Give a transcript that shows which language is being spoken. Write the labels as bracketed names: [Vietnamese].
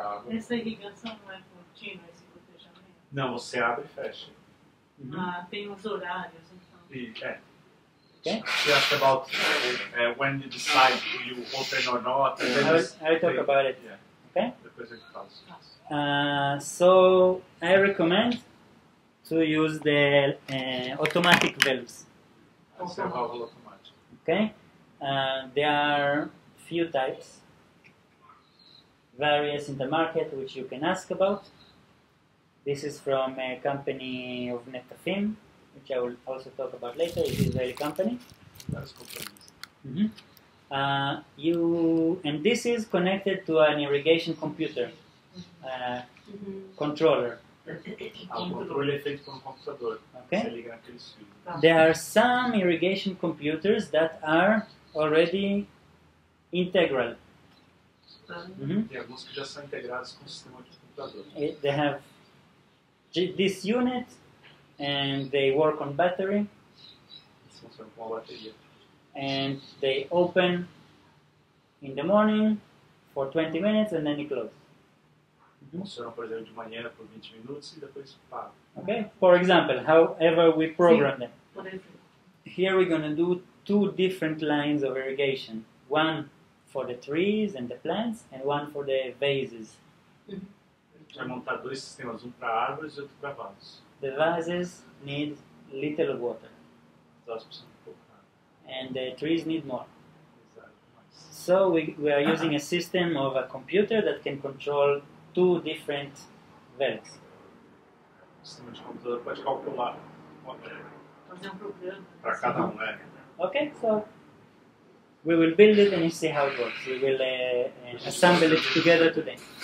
[Portuguese] Essa irrigação não é contínua, esse gotejamento? Não, você abre e fecha. Ah, tem os horários, então. [English] Okay? She asked about when you decide you open or not. And then I will talk about it. Yeah. Okay? [Portuguese] Depois ele faz. [English] So I recommend to use the automatic valves. [Portuguese] Essa é a válvula automática. [English] Okay? There are few types, various in the market which you can ask about. This is from a company of Netafim, which I will also talk about later. It is a Israeli company. [Portuguese] Várias companhias. [English] And this is connected to an irrigation computer controller. [Portuguese] O controle é feito por um computador. [English] Okay. [Portuguese] Você liga naqueles fios. [English] There are some irrigation computers that are already integral. Mhm. [Portuguese] Tem alguns que já são integrados com o sistema de computador. [English] They have this unit and they work on battery [Portuguese] Eles funcionam com uma bateria. [English] and they open in the morning for 20 minutes and then they close. [Portuguese] Funcionam, por exemplo, de manhã por 20 minutos e depois param. [English] Okay? For example, however we program them. [Portuguese] Por exemplo. [English] Here we're going to do two different lines of irrigation. One for the trees and the plants and one for the vases. [Portuguese] A gente vai montar dois sistemas, um para árvores e outro para vasos. [English] The vases need little water [Portuguese] Os vasos precisam de pouco água. [English] and the trees need more. [Portuguese] Exato, mais. [English] So we are using a system of a computer that can control two different wells. [Portuguese] O sistema de computador pode calcular Fazer programa. para cada um, né? [English] Okay, so we will build it and you see how it works. We will assemble it together today.